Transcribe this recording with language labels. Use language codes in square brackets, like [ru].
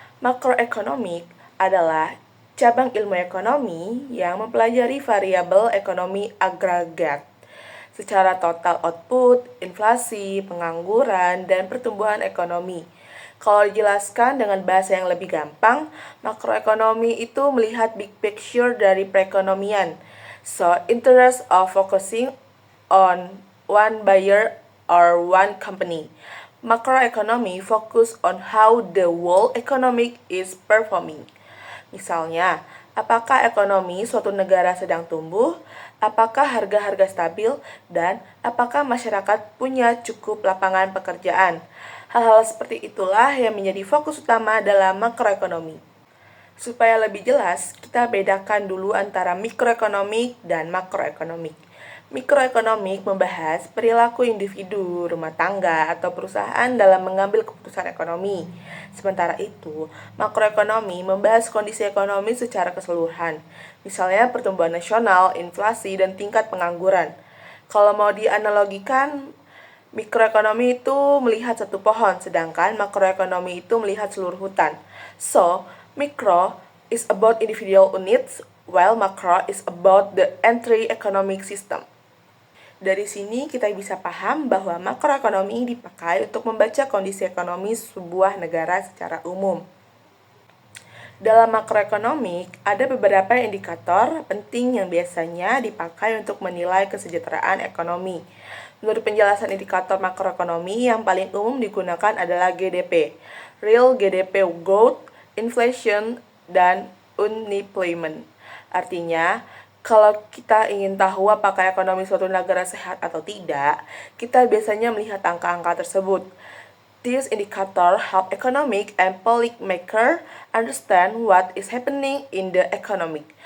[id] Makroekonomik adalah cabang ilmu ekonomi yang mempelajari variabel ekonomi agregat secara total output, inflasi, pengangguran, dan pertumbuhan ekonomi. Kalau dijelaskan dengan bahasa yang lebih gampang, makroekonomi itu melihat [en] big picture [id] dari perekonomian. [en] So, interest of focusing on one buyer or one company. Macroeconomy focus on how the whole economic is performing. [id] Misalnya, apakah ekonomi suatu negara sedang tumbuh, apakah harga-harga stabil, dan apakah masyarakat punya cukup lapangan pekerjaan. Hal-hal seperti itulah yang menjadi fokus utama dalam makroekonomi. Supaya lebih jelas, kita bedakan dulu antara mikroekonomik dan makroekonomik. Mikroekonomik membahas perilaku individu, rumah tangga, atau perusahaan dalam mengambil keputusan ekonomi. Sementara itu, makroekonomi membahas kondisi ekonomi secara keseluruhan, misalnya pertumbuhan nasional, inflasi, dan tingkat pengangguran. Kalau mau dianalogikan, mikroekonomi itu melihat satu pohon, sedangkan makroekonomi itu melihat seluruh hutan. [en] So, micro is about individual units, while macro is about the entire economic system. [id] Dari sini kita bisa paham bahwa makroekonomi dipakai untuk membaca kondisi ekonomi sebuah negara secara umum. Dalam makroekonomi, ada beberapa indikator penting yang biasanya dipakai untuk menilai kesejahteraan ekonomi. Menurut penjelasan indikator makroekonomi, yang paling umum digunakan adalah GDP, Real GDP Growth, Inflation, dan Unemployment. Artinya, kalau kita ingin tahu apakah ekonomi suatu negara sehat atau tidak, kita biasanya melihat angka-angka tersebut. [en] These indicators help economic and policy maker understand what is happening in the economy.